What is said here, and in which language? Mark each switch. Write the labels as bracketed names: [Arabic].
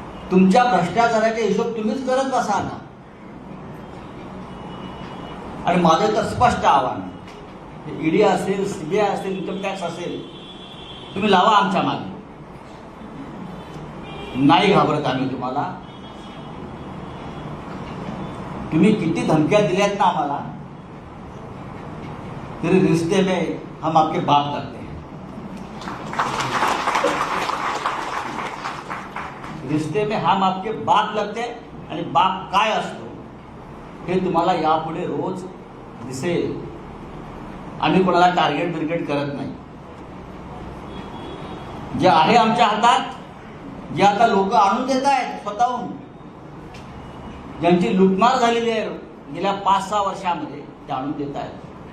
[Marathi] तुमच्या भ्रष्टाचाराचे हिशोब तुम्हीच करत बसा ना. आणि माझं तर स्पष्ट आव्हान आहे, ईडी असेल, सीबीआय असेल, इन्कम टॅक्स असेल, तुम्ही लावा आमच्या मागे. नाही घाबरत आम्ही तुम्हाला. तुम्ही किती धमक्या दिल्यात ना आम्हाला, तरी [Hindi] रिश्ते में हम आपके बाप लगते हैं. रिश्ते में हम आपके बाप लगते हैं [Marathi] आणि बाप काय असतो हे तुम्हाला यापुढे रोज दिसेल. आम्ही कोणाला टार्गेट बिर्गेट करत नाही. जे आहे आमच्या हातात, जे आता लोक आणून देत आहेत स्वतःहून, ज्यांची लुटमार झालेली आहे गेल्या 5-6 वर्षामध्ये, ते आणून देत आहेत.